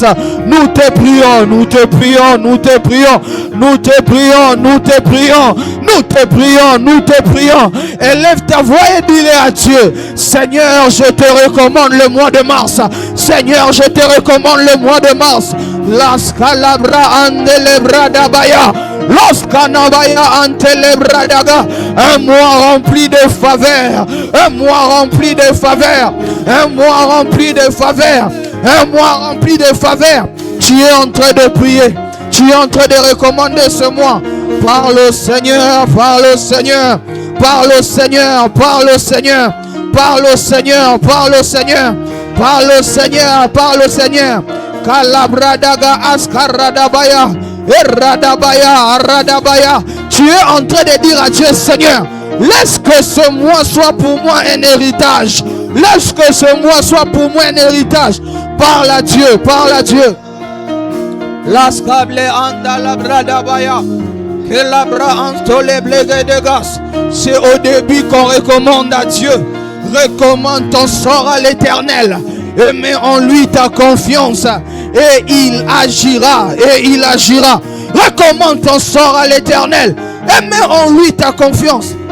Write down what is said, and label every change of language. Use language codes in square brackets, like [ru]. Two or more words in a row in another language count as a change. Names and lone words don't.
[fr] Nous te prions, nous te prions, nous te prions. Nous te prions, nous te prions. Nous te prions, nous te prions. Élève ta voix et dis-le à Dieu. Seigneur, je te recommande le mois de mars. Seigneur, je te recommande le mois de mars. Las calabra andelebradabaya. Los canabaya antelebradaga. Un mois rempli de faveur. Un mois rempli de faveur. Un mois rempli de faveur. Un mois rempli de faveur. Tu es en train de prier. Tu es en train de recommander ce mois. Parle au Seigneur, parle au Seigneur. Parle au Seigneur, parle au Seigneur. Parle au Seigneur, parle au Seigneur. Parle au Seigneur, parle au Seigneur. Kalabradaga askaradabaya. Eradabaya, aradabaya. Tu es en train de dire à Dieu, Seigneur, laisse que ce mois soit pour moi un héritage. Laisse que ce mois soit pour moi un héritage. Parle à Dieu, parle à Dieu. Las cable anda la bradabaya. Que la bra antole blegue de gas. C'est au début qu'on recommande à Dieu. Recommande ton sort à l'Éternel. Et mets en lui ta confiance. Et il agira. Et il agira. Recommande ton sort à l'Éternel. Et mets en lui ta confiance.